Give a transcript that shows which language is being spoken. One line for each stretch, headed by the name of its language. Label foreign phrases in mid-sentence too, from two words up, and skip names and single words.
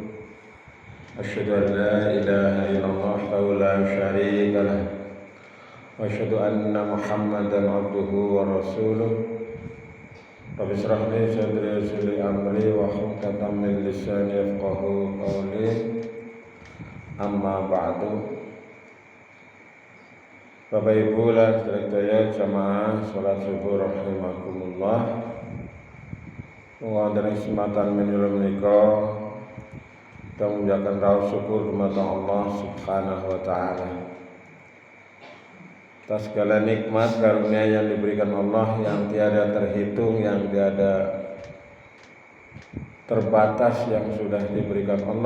Arabic: أشهد أن لا إله إلا الله وحده لا شريك له. وأشهد أن محمدا عبده ورسوله. رب اشرح لي صدري ويسر لي أمري واحلل عقدة من لساني يفقهوا قولي. أما بعد.
Javanese: Bapak Ibu lan sedaya jamaah salat subuh rahimakumullah. Wonten kesempatan menika menika
Indonesian: kita mengucapkan rasa syukur kepada Allah
Arabic: سبحانه وتعالى
Indonesian: atas segala nikmat karunia yang diberikan Allah yang tiada terhitung, yang tiada terbatas yang sudah diberikan Allah.